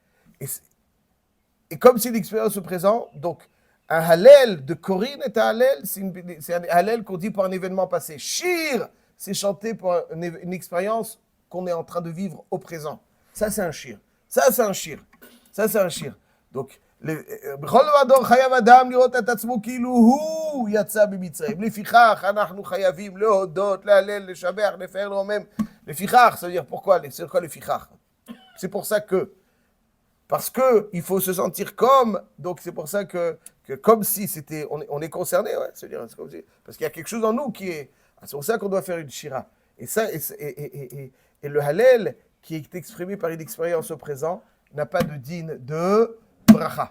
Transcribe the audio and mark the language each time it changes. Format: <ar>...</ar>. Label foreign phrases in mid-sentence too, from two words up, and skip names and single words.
<fr>Et comme c'est une expérience au présent, donc un Hallel de Corinne est un Hallel, c'est un Hallel qu'on dit pour un événement passé. Shir, c'est chanter pour une expérience qu'on est en train de vivre au présent. Ça, c'est un shir. Ça, c'est un shir. Ça, c'est un shir. Donc,</fr> <he>בכל הדור חייב אדם לראות את עצמו כאילו הוא יצא במצרים. לפיכך אנחנו חייבים להודות, להלל, לשבח, לפאר, לרומם. לפיכך,</he> <fr>ça veut dire pourquoi? C'est quoi לפיכך? C'est pour ça que, parce que il faut se sentir comme, donc c'est pour ça que comme si c'était, on est concerné, ouais, c'est-à-dire, c'est comme si, parce qu'il y a quelque chose en nous qui est, c'est pour ça qu'on doit faire une shira. Et ça, et le Hallel, qui est exprimé par une expérience au présent, n'a pas de din de bracha.</fr>